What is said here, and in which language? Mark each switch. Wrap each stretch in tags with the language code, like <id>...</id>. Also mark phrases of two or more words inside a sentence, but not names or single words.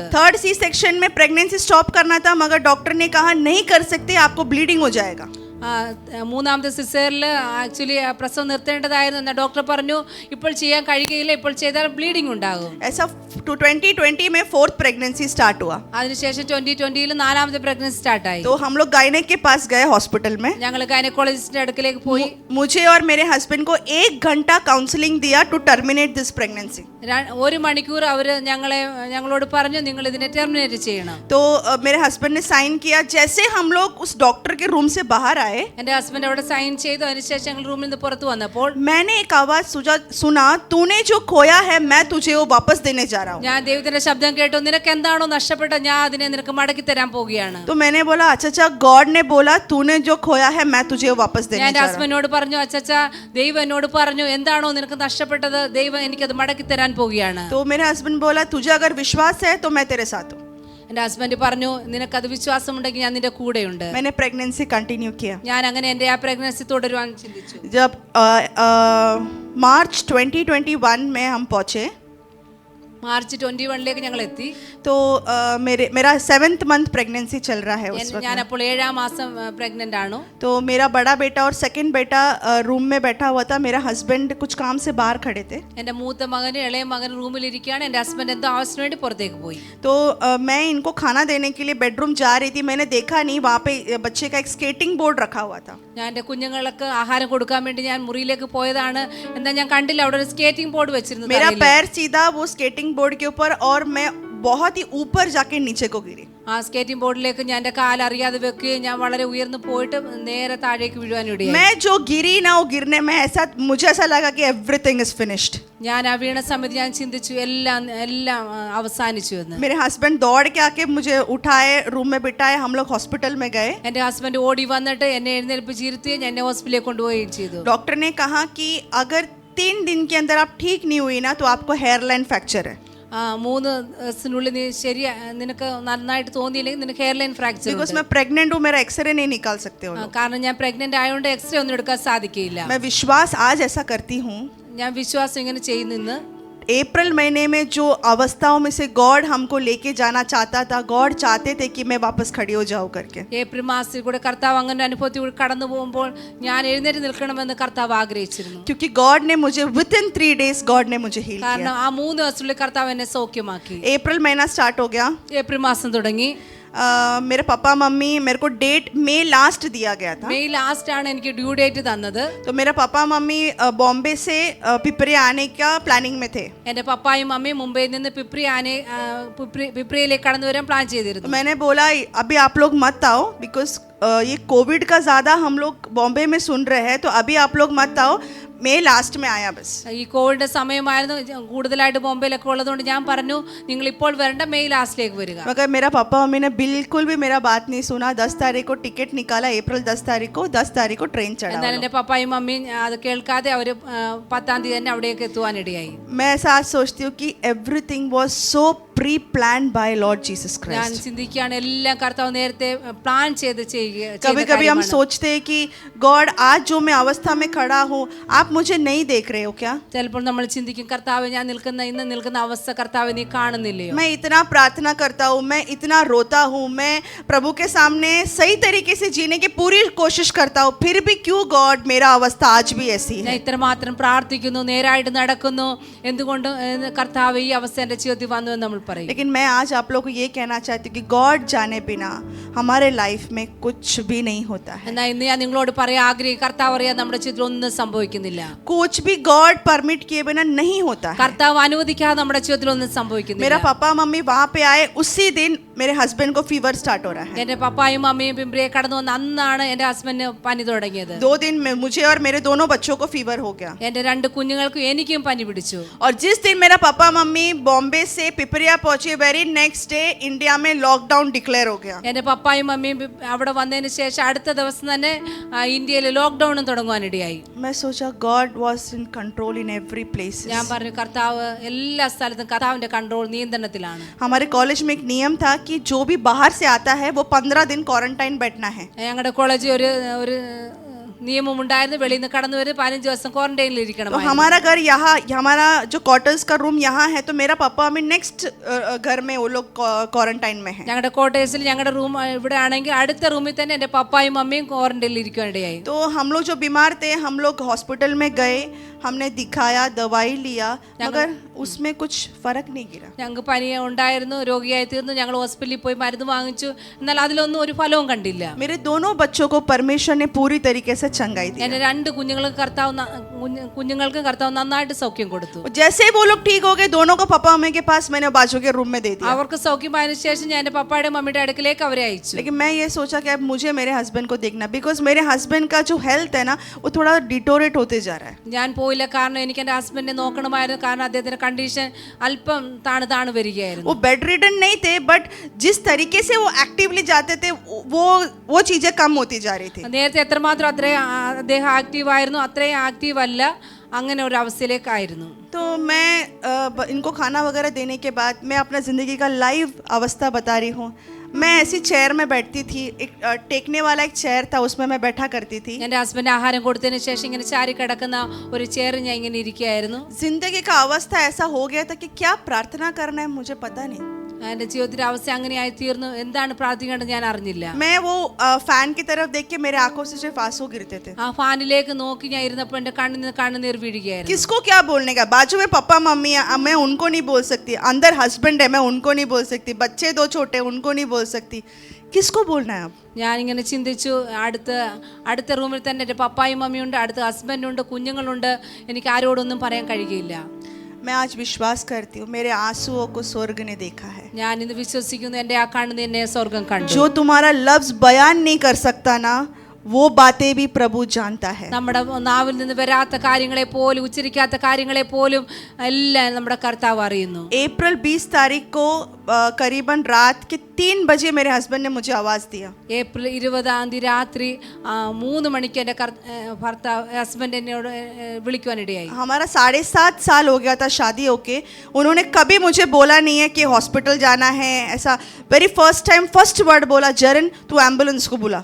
<en>third C section</en> <hi>में</hi> <en>pregnancy stop</en> <hi>करना था, मगर डॉक्टर ने कहा नहीं कर सकते, आपको ब्लीडिंग हो जाएगा।</hi> <ml>3ാമത്തെ സിസേറിൽ ആക്ച്വലി പ്രസവം നിർത്തേണ്ടതായിരുന്നു. എന്നാൽ ഡോക്ടർ പറഞ്ഞു ഇപ്പോൾ ചെയ്യാൻ കഴിയുകയില്ല, ഇപ്പോൾ ചെയ്താൽ ബ്ലീഡിംഗ് ഉണ്ടാകും.</ml> <hi>ऐसा 2020 में</hi> <en>fourth pregnancy start</en> <hi>हुआ।</hi> <ml>അതിനുശേഷം 2020 4ാമത്തെ പ്രഗ്നൻസി സ്റ്റാർട്ടായി.</ml> <hi>तो हम लोग गायनेक के पास गए हॉस्पिटल में।</hi> <ml>ഞങ്ങൾ ഗൈനക്കോളജിസ്റ്റിന്റെ അടുക്കലേക്ക് പോയി.</ml> <hi>मुझे और मेरे हस्बैंड को 1 घंटा काउंसलिंग दिया</hi> <en>to terminate this pregnancy.</en> <ml>1 മണിക്കൂർ അവർ ഞങ്ങളോട് പറഞ്ഞു നിങ്ങൾ ഇതിനെ ടെർമിനേറ്റ് ചെയ്യണം.</ml> <hi>तो मेरे हस्बैंड ने साइन किया। जैसे हम लोग उस डॉक्टर के रूम से बाहर आए,</hi> <ml>എൻ്റെ ഹസ്ബൻഡ് അവിടെ സൈൻ ചെയ്തു. അതിനുശേഷം ഞങ്ങൾ റൂമിൽ നിന്ന് പുറത്തു വന്നപ്പോൾ</ml> <hi>मैंने एक आवाज सुना, तूने जो खोया है मैं तुझे वो वापस देने जा रहा हूँ।</hi> <ml>ഞാൻ ദൈവത്തിന്റെ ശബ്ദം കേട്ടു, നിനക്ക് എന്താണോ നഷ്ടപ്പെട്ട ഞാൻ അതിനെ നിനക്ക് മടക്കി തരാൻ പോവുകയാണ്.</ml> <hi>तो मैंने बोला अच्छा गॉड ने बोला तूने जो खोया है मैं तुझे वो वापस देने</hi> <ml>ഞാൻ</ml> <hi>जा रहा हूँ।</hi> <ml>ഹസ്ബൻഡിനോട് പറഞ്ഞു, അച്ചച്ചാ ദൈവം എന്നോട് പറഞ്ഞു എന്താണോ നിനക്ക് നഷ്ടപ്പെട്ടത് ദൈവം എനിക്കത് മടക്കി തരാൻ പോവുകയാണ്.</ml> <hi>तो मेरे हस्बैंड बोला तुझे अगर विश्वास है तो मैं तेरे साथ हूँ।</hi> <ml>എൻ്റെ ഹസ്ബൻഡ് പറഞ്ഞു നിനക്കത് വിശ്വാസമുണ്ടെങ്കിൽ ഞാൻ നിന്റെ കൂടെയുണ്ട്.</ml> <hi>मैंने</hi> <en>pregnancy continue</en> <hi>किया।</hi> <ml>ഞാൻ അങ്ങനെ എൻ്റെ ആ പ്രഗ്നൻസി തുടരുവാൻ ചിന്തിച്ചു.</ml> <hi>जब मार्च 2021 में हम पहुँचे</hi> <ml>മാർച്ച് 21 ഞങ്ങൾ എത്തി.</ml> <hi>तो मेरा</hi> <en>7th month pregnancy</en> <hi>चल रहा है उस वक्त।</hi> <ml>ഞാൻ അപ്പോൾ 7ാം മാസം പ്രഗ്നന്റ് ആണ്.</ml> <hi>तो मेरा बड़ा बेटा और सेकंड बेटा रूम में बैठा हुआ था। मेरा हस्बैंड कुछ काम से बाहर खड़े थे।</hi> <ml>എൻ്റെ മൂത്ത മകനും ഇളയ മകൻ റൂമിൽ ഇരിക്കുകയാണ്. എൻ്റെ ഹസ്ബൻഡ് എന്തോ ആവശ്യത്തിന് വേണ്ടി പുറത്തേക്ക് പോയി.</ml> <hi>तो मैं इनको खाना देने के लिए बेडरूम जा रही थी। मैंने देखा नहीं, वहाँ पे बच्चे का एक स्केटिंग बोर्ड रखा हुआ था।</hi> <ml>ഞാൻ എൻ്റെ കുഞ്ഞുങ്ങൾക്ക് ആഹാരം കൊടുക്കാൻ വേണ്ടി ഞാൻ മുറിയിലേക്ക് പോയതാണ്. എന്താ ഞാൻ കണ്ടില്ല അവിടെ ഒരു സ്കേറ്റിംഗ് ബോർഡ് വെച്ചിരുന്നു.</ml> <hi>मेरा पैर सीधा वो स्केटिंग बोर्ड के ऊपर और मैं बहुत ही ऊपर जाके नीचे को गिरी।</hi> <ml>ആ സ്കേറ്റിംഗ് ബോർഡിലേക്ക് ഞാൻ എൻ്റെ കാൽ അറിയാതെ വെക്കുകയും ഞാൻ വളരെ ഉയർന്നു പോയിട്ട് നേരെ താഴേക്ക് വീഴുവാനിടയായി.</ml> <hi>मैं जो गिरी ना वो गिरने में मुझे ऐसा लगा कि</hi> <en>everything is finished.</en> <ml>ഞാൻ ആ വീണ സമയത്ത് ഞാൻ ചിന്തിച്ചു എല്ലാം അവസാനിച്ചു എന്ന്.</ml> <hi>मेरे हस्बैंड दौड़ के आके मुझे उठाए, रूम में बिठाए, हम लोग हॉस्पिटल में गए।</hi> <ml>എൻ്റെ ഹസ്ബൻഡ് ഓടി വന്നിട്ട് എന്നെ എഴുന്നേൽപ്പിച്ചിരുത്തുകയും എന്നെ ഹോസ്പിറ്റലിലേക്ക് കൊണ്ടുപോവുകയും ചെയ്തു.</ml> <hi>डॉक्टर ने कहा कि अगर 3 दिन के अंदर आप ठीक नहीं हुई ना तो आपको</hi> <en>hairline fracture</en> <hi>है।</hi> <ml>3 ദിവസത്തിനുള്ളിൽ നീ നിനക്ക് നന്നായിട്ട് തോന്നിയില്ലെങ്കിൽ നിനക്ക്</ml> <en>hairline fracture.</en> <hi>बिकॉज मैं प्रेग्नेंट हूँ, मेरा एक्सरे नहीं निकाल सकते हो।</hi> <ml>കാരണം ഞാൻ പ്രഗ്നന്റ് ആയതുകൊണ്ട് എക്സ്റേ ഒന്നും എടുക്കാൻ സാധിക്കില്ല.</ml> <hi>मैं विश्वास आज ऐसा करती हूँ।</hi> <ml>ഞാൻ വിശ്വാസം ഇങ്ങനെ ചെയ്യുന്നു.</ml> <hi>अप्रैल महीने में जो अवस्थाओं में से गॉड हमको लेके जाना चाहता था, गॉड चाहते थे कि मैं वापस खड़ी हो जाऊं करके।</hi> <ml>ഏപ്രിൽ മാസത്തിൽ കൂടെ കർത്താവ് അങ്ങനെ അനുഭവത്തിൽ കൂടെ കടന്നു പോകുമ്പോൾ ഞാൻ എഴുന്നേറ്റ് നിൽക്കണമെന്ന് കർത്താവ് ആഗ്രഹിച്ചിരുന്നു.</ml> <hi>क्योंकि गॉड ने मुझे</hi> <en>within 3 days</en> <hi>गॉड ने मुझे हील</hi> <ml>കാരണം</ml> <hi>किया।</hi> <ml>ആ 3 ദിവസത്തിനുള്ളിൽ കർത്താവ് എന്നെ സൗഖ്യമാക്കി.</ml> <hi>अप्रैल महीना स्टार्ट हो गया।</hi> <ml>ഏപ്രിൽ മാസം തുടങ്ങി.</ml> <hi>मेरे पापा मम्मी मेरे को</hi> <en>date May last</en> <hi>दिया गया था।</hi> <en>May last</en> <ml>ആണ് എനിക്ക്</ml> <en>due date</en> <ml>തന്നത്.</ml> <hi>तो मेरा पापा मम्मी बॉम्बे से पिपरी आने का प्लानिंग में थे।</hi> <ml>എൻ്റെ പപ്പായും മമ്മിയും മുംബൈയിൽ നിന്ന് പിപ്രിയിലേക്ക് കടന്നു വരാൻ പ്ലാൻ</ml> <hi>तो</hi> <ml>ചെയ്തിരുന്നു.</ml> <hi>मैंने बोला अभी आप लोग मत आओ, बिकॉज ये कोविड का ज़्यादा हम लोग बॉम्बे में सुन रहे हैं, तो अभी आप लोग मत आओ,</hi> <en>May last</en> <hi>में आया बस।</hi> <ml>ഈ കോവിഡ് സമയമായിരുന്നു, കൂടുതലായിട്ട് ബോംബെയിലൊക്കെ ഉള്ളതുകൊണ്ട് ഞാൻ പറഞ്ഞു നിങ്ങൾ ഇപ്പോൾ വരണ്ട, മെയ് ലാസ്റ്റിലേക്ക് വരിക.</ml> <hi>मगर मेरा पापा मम्मी ने बिल्कुल भी मेरा बात नहीं सुना। 10 तारीख को टिकट निकाला, अप्रैल 10 तारीख को, 10 तारीख को ट्रेन चढ़ा।</hi> <ml>എന്നാൽ എൻ്റെ പപ്പായും മമ്മിയും അത് കേൾക്കാതെ അവർ 10-ാം തീയതി തന്നെ അവിടേക്ക് എത്തുവാനിടയായി.</ml> <hi>मैं ऐसा आज सोचती हूँ कि</hi> <en>everything was so pre planned by Lord Jesus</en> <ml>ഞാൻ</ml> <hi>क्राइस्ट।</hi> <ml>ചിന്തിക്കുകയാണ് എല്ലാം കർത്താവ് നേരത്തെ പ്ലാൻ ചെയ്ത് ചെയ്യുക.</ml> <hi>कभी कभी हम सोचते हैं कि गॉड आज जो मैं अवस्था में खड़ा हूँ आप मुझे नहीं देख रहे हो क्या?</hi> <ml>ചിലപ്പോൾ നമ്മൾ ചിന്തിക്കും കർത്താവ് ഞാൻ ഇന്ന് നിൽക്കുന്ന അവസ്ഥ കർത്താവ് നീ കാണുന്നില്ലയോ?</ml> <hi>मैं इतना प्रार्थना करता हूँ, मैं इतना रोता हूँ, मैं प्रभु के सामने सही तरीके से जीने की पूरी कोशिश करता हूँ, फिर भी क्यों गॉड मेरा अवस्था आज भी ऐसी</hi> <ml>ഞാൻ</ml> <hi>है?</hi> <ml>ഇത്രമാത്രം പ്രാർത്ഥിക്കുന്നു, നേരായിട്ട് നടക്കുന്നു, എന്തുകൊണ്ട് കർത്താവ് ഈ അവസ്ഥ എൻ്റെ ജീവിതത്തിൽ വന്നു എന്ന് നമ്മൾ പറയും.</ml> <hi>लेकिन मैं आज आप लोग को ये कहना चाहती हूँ कि गॉड जाने बिना हमारे लाइफ में कुछ भी नहीं होता है।</hi> <ml>എന്നാൽ ഇന്ന് ഞാൻ നിങ്ങളോട് പറയാൻ ആഗ്രഹിക്കും, കർത്താവ് അറിയാൻ നമ്മുടെ ജീവിതത്തിൽ ഒന്നും സംഭവിക്കുന്നില്ല.</ml> <hi>कुछ भी गॉड परमिट किए बिना नहीं होता है।</hi> <ml>കർത്താവ് അനുവദിക്കാതെ നമ്മുടെ ജീവിതത്തിൽ ഒന്നും സംഭവിക്കുന്നില്ല.</ml> <hi>मेरा पापा मम्मी वहाँ पे आए, उसी दिन मेरे हस्बैंड को फीवर स्टार्ट हो रहा है।</hi> <ml>എൻ്റെ പപ്പായും മമ്മിയും പിമ്പ്രിയെ കടന്നു വന്ന അന്നാണ് എൻ്റെ ഹസ്ബൻഡിന് പനി തുടങ്ങിയത്.</ml> <hi>2 दिन में मुझे और मेरे दोनों बच्चों को फीवर हो गया।</hi> <ml>എൻ്റെ 2 കുഞ്ഞുങ്ങൾക്കും എനിക്കും പനി പിടിച്ചു.</ml> <hi>और जिस दिन मेरा पापा मम्मी बॉम्बे से पिपरिया पहुंचे,</hi> <en>very next day</en> <hi>इंडिया में लॉकडाउन डिक्लेयर हो गया।</hi> <ml>എൻ്റെ പപ്പായും മമ്മിയും അവിടെ വന്നതിന് ശേഷം അടുത്ത ദിവസം തന്നെ ഇന്ത്യയിൽ ലോക്ക്ഡൗണും തുടങ്ങുവാനിടയായി.</ml> <hi>मैं सोचा</hi> <en>God was in control in every place.</en> <ml>ഞാൻ പറഞ്ഞു കർത്താവ് എല്ലാ സ്ഥലത്തും കർത്താവിന്റെ കൺട്രോൾ നിയന്ത്രണത്തിലാണ്.</ml> <hi>हमारे कॉलेज में एक नियम था कि जो भी बाहर से आता है वो 15 दिन क्वारंटाइन बैठना है।</hi> <ml>ഞങ്ങളുടെ കോളേജിൽ ഒരു നിയമം ഉണ്ടായിരുന്നു, വെളിയിൽ നിന്ന് കടന്നു വരും 15 ദിവസം ക്വാറന്റൈനിൽ ഇരിക്കണം.</ml> <hi>तो हमारा घर यहाँ, हमारा जो क्वार्टर्स का रूम यहाँ है, तो मेरा पापा मम्मी नेक्स्ट घर में वो लोग क्वारंटाइन में है।</hi> <ml>ഞങ്ങളുടെ ക്വാർട്ടേഴ്സിൽ ഞങ്ങളുടെ റൂം ഇവിടെ ആണെങ്കിൽ അടുത്ത റൂമിൽ തന്നെ എൻ്റെ പപ്പായും മമ്മിയും ക്വാറന്റൈനിൽ ഇരിക്കാനിടയായി.</ml> <hi>तो हम लोग जो बीमार थे, हम लोग हॉस्पिटल में गए, हमने दिखाया, दवाई लिया, मगर उसमें कुछ फर्क नहीं गिरा।</hi> <ml>ഞങ്ങൾക്ക് പനി ഉണ്ടായിരുന്നു, രോഗിയായി തീർന്നു, ഞങ്ങൾ ഹോസ്പിറ്റലിൽ പോയി മരുന്ന് വാങ്ങിച്ചു, എന്നാൽ അതിലൊന്നും ഒരു ഫലവും കണ്ടില്ല.</ml> <hi>मेरे दोनों बच्चों को परमेश्वर ने पूरी तरीके से चंगाई दी।</hi> <ml>എൻ്റെ 2 കുഞ്ഞുങ്ങൾക്കും കർത്താവ് നന്നായിട്ട് സൗഖ്യം കൊടുത്തു.</ml> <hi>जैसे ही वो लोग ठीक हो गए, दोनों को पापा मम्मी के पास मैंने बाजू के रूम में दे दिया।</hi> <ml>അവർക്ക് സൗഖ്യമായതിനു ശേഷം ഞാൻ എൻ്റെ പപ്പായുടെ മമ്മിയുടെ അടുക്കലേക്ക് അവരെ അയച്ചു.</ml> <hi>लेकिन मैं ये सोचा कि अब मुझे मेरे हस्बैंड को देखना, बिकॉज मेरे हस्बैंड का जो हेल्थ है ना, वो थोड़ा डिटोरेट होते जा रहा है।</hi> <ml>ഞാൻ പോയില്ല, കാരണം എനിക്ക് എൻ്റെ ഹസ്ബൻഡിനെ നോക്കണമായിരുന്നു, കാരണം അദ്ദേഹത്തിന്റെ കണ്ടീഷൻ അല്പം താണ് വരികയായിരുന്നു.</ml> <hi>वो</hi> <en>bed ridden</en> <hi>नहीं थे, बट जिस तरीके से वो एक्टिवली जाते थे, वो चीजें कम होती जा रही थी।</hi> <ml>നേരത്തെ എത്രമാത്രം അദ്ദേഹം ആക്റ്റീവ് ആയിരുന്നു അത്രയും ആക്റ്റീവ് അല്ല, അങ്ങനെ ഒരു അവസ്ഥയിലേക്കായിരുന്നു.</ml> <hi>तो मैं इनको खाना वगैरह देने के बाद मैं अपना ज़िंदगी का लाइव अवस्था बता रही हूँ। मैं ऐसी चेयर में बैठती थी, एक टेकने वाला एक चेयर था, उसमें मैं बैठा करती थी।</hi> <ml>എൻ്റെ ഹസ്ബൻഡ് ആഹാരം കൊടുത്തതിന് ശേഷം ഇങ്ങനെ ചാരി കിടക്കുന്ന ഒരു ചെയർ ഞാൻ ഇങ്ങനെ ഇരിക്കുകയായിരുന്നു.</ml> <hi>जिंदगी का अवस्था ऐसा हो गया था कि क्या प्रार्थना करना है मुझे पता नहीं।</hi> <ml>എൻ്റെ ജീവിതത്തിലെ അവസ്ഥ അങ്ങനെയായി തീർന്നു, എന്താണ് പ്രാർത്ഥിക്കേണ്ടത് ഞാൻ അറിഞ്ഞില്ല.</ml> <hi>मैं वो फैन की तरफ देख के मेरे आंखों से सिर्फ आंसू गिरते थे।</hi> <ml>ആ ഫാനിലേക്ക് നോക്കി ഞാൻ ഇരുന്നപ്പോൾ എൻ്റെ കണ്ണുനീർ വീഴുകയായിരുന്നു.</ml> <hi>किसको क्या बोलने का, बाजू में पापा मम्मी है, मैं उनको नहीं बोल सकती, अंदर हस्बैंड है, मैं उनको नहीं बोल सकती, बच्चे 2 छोटे उनको नहीं बोल सकती, किसको बोलना है अब?</hi> <ml>ഞാനിങ്ങനെ ചിന്തിച്ചു, അടുത്ത റൂമിൽ തന്നെ എൻ്റെ പപ്പായും മമ്മിയുണ്ട്, അടുത്ത ഹസ്ബൻഡുണ്ട്, കുഞ്ഞുങ്ങളുണ്ട്, എനിക്ക് ആരോടൊന്നും പറയാൻ കഴിയുകയില്ല.</ml> <hi>मैं आज विश्वास करती हूँ मेरे आंसुओं को स्वर्ग ने देखा है।</hi> <ml>ഞാൻ ഇന്ന് വിശ്വസിക്കുന്നു, എൻ്റെ ആ കണ്ണുനീരിനെ സ്വർഗം കണ്ടു.</ml> <hi>जो तुम्हारा लफ्ज बयान नहीं कर सकता ना, वो बातें भी प्रभु जानता है।</hi> <ml>നമ്മുടെ നാവിൽ നിന്ന് വരാത്ത കാര്യങ്ങളെ പോലും, ഉച്ചരിക്കാത്ത കാര്യങ്ങളെ പോലും എല്ലാം നമ്മുടെ കർത്താവ് അറിയുന്നു.</ml> <hi>अप्रैल 20 तारीख को करीबन रात के 3 बजे मेरे हस्बैंड ने मुझे आवाज़ दिया।</hi> <ml>ഏപ്രിൽ 20-ാം തീയതി രാത്രി 3 മണിക്ക് എൻ്റെ ഭർത്താവ് ഹസ്ബൻഡ് എന്നോട് വിളിക്കുവാനിടയായി.</ml> <hi>हमारा 7.5 साल हो गया था शादी होके, उन्होंने कभी मुझे बोला नहीं है कि हॉस्पिटल जाना है, ऐसा</hi> <en>very first word</en> <hi>बोला, जरन तू एम्बुलेंस को बुला।</hi>